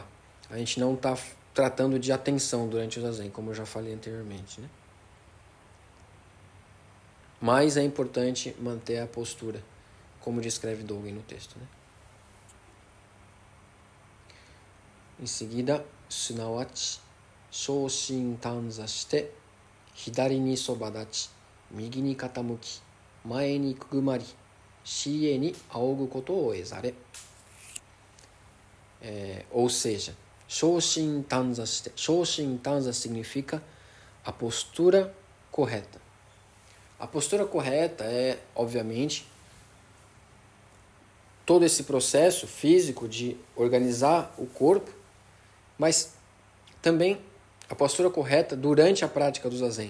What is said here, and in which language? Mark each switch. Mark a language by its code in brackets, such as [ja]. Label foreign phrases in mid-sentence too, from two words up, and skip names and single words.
[pt] A gente não está tratando de atenção durante o zazen, como eu já falei anteriormente, né? Mas é importante manter a postura, como descreve Dogen no texto, né? Em seguida, [ja] 乃ち、正身端坐して、左に側ち、右に傾き、前に躬り、後に仰ぐことを得ざれ. [pt] Ou seja, [ja] 正身端坐して. 正身端坐 [pt] significa a postura correta. A postura correta é, obviamente, todo esse processo físico de organizar o corpo, mas também a postura correta durante a prática do zazen.